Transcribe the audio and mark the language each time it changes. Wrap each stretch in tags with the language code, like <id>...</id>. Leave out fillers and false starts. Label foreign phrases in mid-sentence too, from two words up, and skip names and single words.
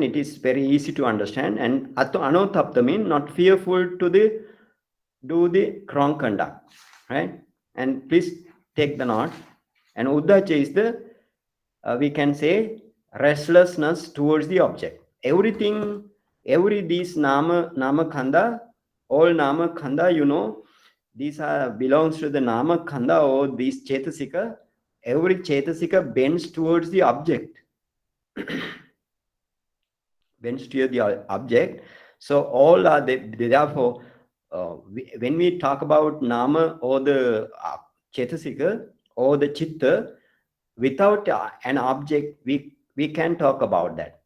<en>It is very easy to understand. And anotapta means not fearful to do the wrong conduct, right? And please take the note. And uddacha is the we can say restlessness towards the object.</en> <pi>These nama khanda, all nama khanda,</pi> <en>these are belongs to the</en> <pi>nama khanda</pi> <en>or these chetasika. Every chetasika bends towards the object. Bends to the object. So all are therefore when we talk about nama or the chetasika or the chitta, without an object, we can talk about that.</en>